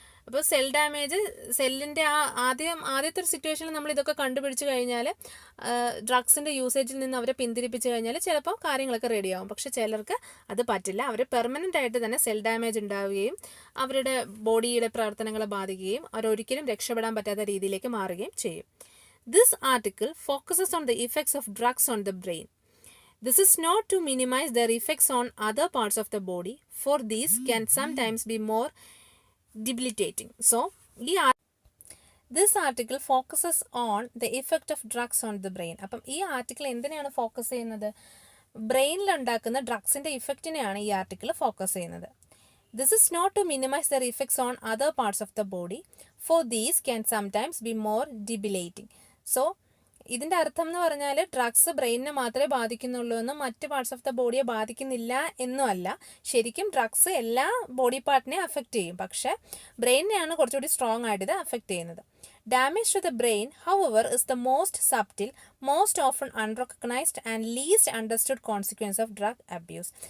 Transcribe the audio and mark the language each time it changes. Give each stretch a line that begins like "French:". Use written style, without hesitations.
Malayalam: അപ്പോൾ cell damage, സെല്ലിൻ്റെ ആദ്യത്തെ ഒരു സിറ്റുവേഷനിൽ നമ്മൾ ഇതൊക്കെ കണ്ടുപിടിച്ച് കഴിഞ്ഞാൽ, ഡ്രഗ്സിൻ്റെ യൂസേജിൽ നിന്ന് അവരെ പിന്തിരിപ്പിച്ച് കഴിഞ്ഞാൽ ചിലപ്പോൾ കാര്യങ്ങളൊക്കെ റെഡിയാവും. പക്ഷേ ചിലർക്ക് അത് പറ്റില്ല. അവർ പെർമനൻ്റ് ആയിട്ട് തന്നെ സെൽ ഡാമേജ് ഉണ്ടാവുകയും അവരുടെ ബോഡിയുടെ പ്രവർത്തനങ്ങളെ ബാധിക്കുകയും അവരൊരിക്കലും രക്ഷപ്പെടാൻ പറ്റാത്ത രീതിയിലേക്ക് മാറുകയും ചെയ്യും.
English: This article focuses on the effects of drugs on the brain. This is not to minimize their effects on other parts of the body, for these can sometimes be more debilitating. So, this article focuses on the effect of drugs on the brain.
Malayalam: അപ്പം ഈ article എന്തിനാണ് focus ചെയ്യുന്നത്? ബ്രെയിനിൽ ഉണ്ടാക്കുന്ന ഡ്രഗ്സിൻ്റെ ഇഫക്റ്റിനെയാണ് ഈ article focus ചെയ്യുന്നത്.
English: This is not to minimize their effects on other parts of the body, for these can sometimes be more debilitating.
Malayalam: So, ഇതിൻ്റെ അർത്ഥം എന്ന് പറഞ്ഞാൽ ഡ്രഗ്സ് ബ്രെയിനിനെ മാത്രമേ ബാധിക്കുന്നുള്ളൂ എന്നും മറ്റ്
English: parts of the ബോഡിയെ
Malayalam: ബാധിക്കുന്നില്ല എന്നും അല്ല. ശരിക്കും ഡ്രഗ്സ് എല്ലാ ബോഡി പാർട്ടിനെയും അഫക്റ്റ് ചെയ്യും, പക്ഷേ ബ്രെയിനിനെയാണ് കുറച്ചുകൂടി സ്ട്രോങ് ആയിട്ട് ഇത് അഫക്റ്റ് ചെയ്യുന്നത്.
English: Damage to the brain, however, is the most subtle, most often unrecognised and least understood consequence of drug abuse.